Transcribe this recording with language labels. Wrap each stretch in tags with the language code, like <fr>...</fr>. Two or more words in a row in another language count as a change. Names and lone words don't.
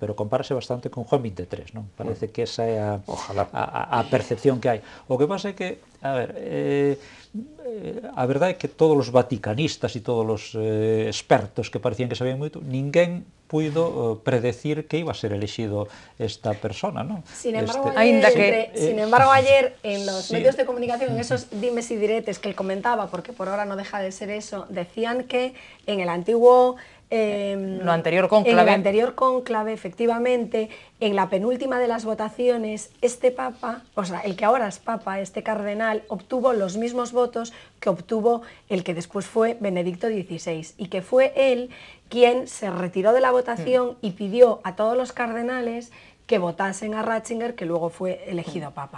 <gl>Pero compárase bastante con Juan 23, non? Parece que esa é a percepción que hai. O que pasa é que, a ver, a verdade é que todos os vaticanistas e todos os expertos que parecían que sabían moito, ninguén puido predecir que</gl> <es>iba a ser elegido esta persona,</es> <gl>¿no?</gl> <es>Sin embargo, ayer en los medios de comunicación, en esos dimes y diretes que él comentaba, porque por ahora no deja de ser eso, decían que en el antiguo... En el anterior cónclave, efectivamente, en la penúltima de las votaciones, este papa, o sea, el que ahora es papa, este cardenal, obtuvo los mismos votos que obtuvo el que después fue Benedicto XVI, y que fue él quien se retiró de la votación y pidió a todos los cardenales que votasen a Ratzinger, que luego fue elegido papa.</es>